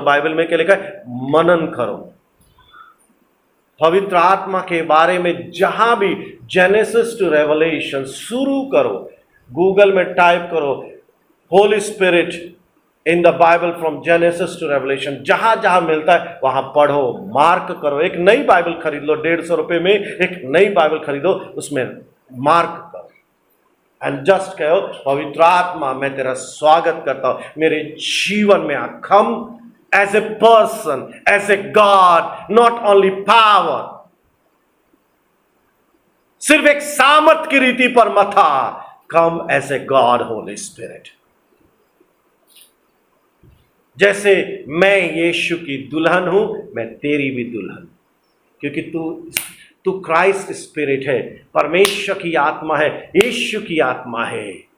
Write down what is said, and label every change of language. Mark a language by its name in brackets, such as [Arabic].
[Hindi] Bible में क्या लिखा है? मनन करो। पवित्र आत्मा के बारे में जहां भी जेनेसिस टू रेवलेशन शुरू करो, गूगल में टाइप करो [English] holy spirit in the Bible from Genesis to Revelation, [Hindi] जहां जहां मिलता है वहां पढ़ो, मार्क करो। एक नई बाइबल खरीद लो, 150 रुपए में एक नई बाइबल खरीदो, उसमें मार्क करो एंड जस्ट कहो, पवित्र आत्मा मैं तेरा स्वागत करता हूं, मेरे जीवन में आ। [English] Come as a person, as a God, not only power। [Hindi] सिर्फ एक सामर्थ की रीति पर मत आ, [English] come as a God, Holy Spirit। [Hindi] जैसे मैं यीशु की दुल्हन हूं, मैं तेरी भी दुल्हन, क्योंकि तू क्राइस्ट स्पिरिट है, परमेश्वर की आत्मा है, यीशु की आत्मा है।